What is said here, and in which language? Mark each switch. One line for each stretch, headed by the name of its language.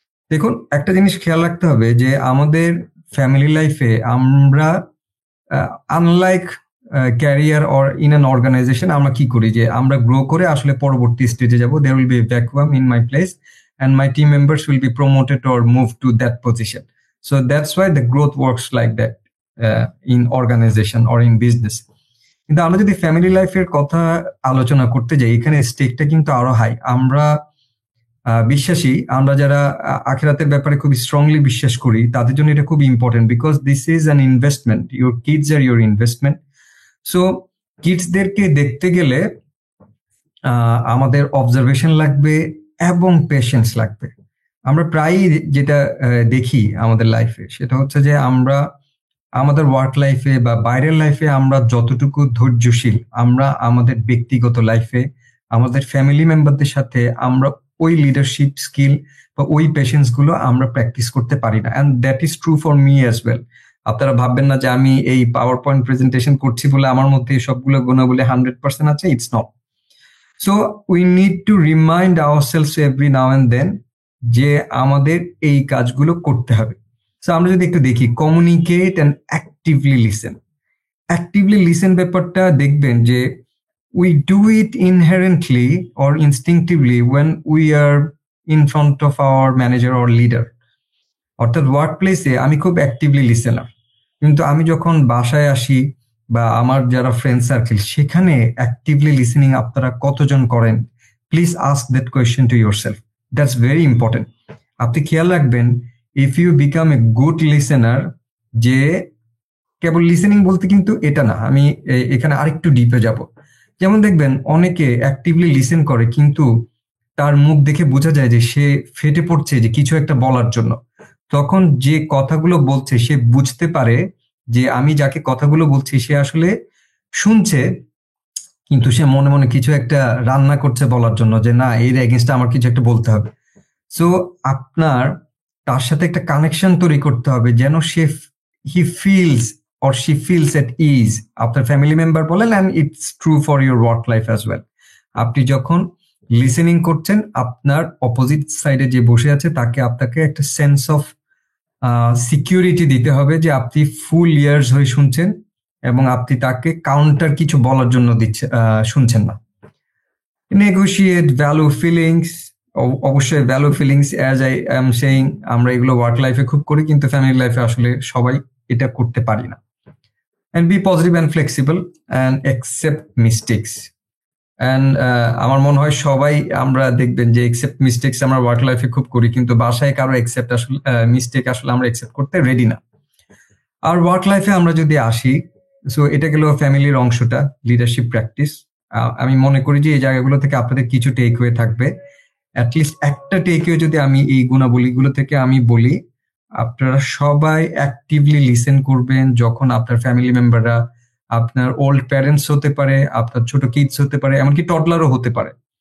Bangla: দেখুন, একটা জিনিস খেয়াল রাখতে হবে যে আমাদের ফ্যামিলি লাইফে আমরা
English: unlike career or in an organization
Bangla: আমরা কি করি যে আমরা গ্রো করে আসলে পরবর্তী স্টেজে যাব,
English: There will be a vacuum in my place and my team members will be promoted or moved to that position. So that's why the growth works like that in organization or in business.
Bangla: কিন্তু আমরা যদি family লাইফের কথা আলোচনা করতে যাই, এখানে স্টেকটা কিন্তু আরো হাই। আমরা বিশ্বাসী, আমরা যারা আখিরাতের ব্যাপারে খুব স্ট্রংলি বিশ্বাস করি তাদের জন্য এটা খুব important,
English: Because this is an investment, your kids are your investment.
Bangla: So কিডসদেরকে দেখতে গেলে আমাদের অবজারভেশন লাগবে এবং পেশেন্স লাগবে। আমরা প্রায়ই যেটা দেখি আমাদের লাইফে, সেটা হচ্ছে যে আমরা আমাদের ওয়ার্ক লাইফে বা বাইরের লাইফে আমরা যতটুকু ধৈর্যশীল, আমরা আমাদের ব্যক্তিগত লাইফে আমাদের ফ্যামিলি মেম্বারদের সাথে আমরা ওই লিডারশিপ স্কিল বা ওই পেশেন্স গুলো আমরা প্র্যাকটিস করতে পারি না।
English: And that is true for me as well.
Bangla: আপনারা ভাববেন না যে আমি এই পাওয়ার পয়েন্ট প্রেজেন্টেশন করছি বলে আমার মধ্যে সবগুলো গুণাবলী 100% আছে।
English: It's not so. We need to remind ourselves every now and then
Bangla: যে আমাদের এই কাজগুলো করতে হবে। সো আমরা যদি একটু দেখি, communicate and actively listen. Actively listen ব্যাপারটা দেখবেন যে
English: we do it inherently or instinctively when we are in front of our manager or leader.
Bangla: অর্থাৎ ওয়ার্ক প্লেসে আমি খুব অ্যাক্টিভলি লিসেনার, কিন্তু আমি যখন বাসায় আসি বা আমার যারা ফ্রেন্ড সার্কেল, সেখানে অ্যাক্টিভলি লিসেনিং আপনারা কতজন করেন?
English: Please ask that question to yourself. That's very important.
Bangla: আপনি খেয়াল রাখবেন,
English: if you become a good listener,
Bangla: যে কেবল লিসেনিং বলতে কিন্তু এটা না, আমি এখানে আরেকটু ডিপে যাব। যেমন দেখবেন অনেকে অ্যাক্টিভলি লিসেন করে, কিন্তু তার মুখ দেখে বোঝা যায় যে সে ফেটে পড়ছে যে কিছু একটা বলার জন্য। তখন যে কথাগুলো বলছে সে বুঝতে পারে যে আমি যাকে কথাগুলো বলছি সে আসলে শুনছে, কিন্তু সে মনে মনে কিছু একটা রান্না করছে বলার জন্য, যে না, এর এগেনস্টে আমার কিছু একটা বলতে হবে। সো আপনার তার সাথে একটা কানেকশন তৈরি করতে হবে যেন
English: He feels or she feels at ease.
Bangla: আপনার ফ্যামিলি মেম্বার বলেন,
English: and it's true for your work life as well.
Bangla: আপনি যখন লিসেনিং করছেন, আপনার অপোজিট সাইডে যে বসে আছে তাকে আপনাকে একটা সেন্স অফ সিকিউরিটি দিতে হবে যে আপনি ফুল ইয়ার্স হয়ে শুনছেন এবং আপনি তাকে কাউন্টার কিছু বলার জন্য শুনছেন না। Negotiate value feelings. অবশ্যই value feelings,
English: as I am saying,
Bangla: আমরা এগুলো ওয়ার্ক লাইফে খুব করি, কিন্তু ফ্যামিলি লাইফে আসলে সবাই এটা করতে পারি না।
English: And be positive and flexible and accept mistakes.
Bangla: And আমার মনে হয় সবাই আমরা দেখবেন যে accept mistakes আমরা ওয়ার্ক লাইফে খুব করি, কিন্তু বাসায় কারো accept আসলে মিস্টেক আসলে আমরা accept করতে রেডি না। আর ওয়ার্ক লাইফে আমরা যদি আসি, সো এটা গেল ফ্যামিলির অংশটা, লিডারশিপ প্র্যাকটিস। আমি মনে করি যে এই জায়গাগুলো থেকে আপনাদের কিছু টেক ওয়ে থাকবে। অ্যাটলিস্ট একটা টেক ওয়ে যদি আমি এই গুণাবলীগুলো থেকে আমি বলি, আপনারা সবাই অ্যাক্টিভলি লিসেন করবেন যখন আপনার ফ্যামিলি মেম্বাররা, আপনার ওল্ড প্যারেন্টস হতে পারে, আপনার ছোট কিডস হতে পারে, এমনকি টডলারও হতে পারে।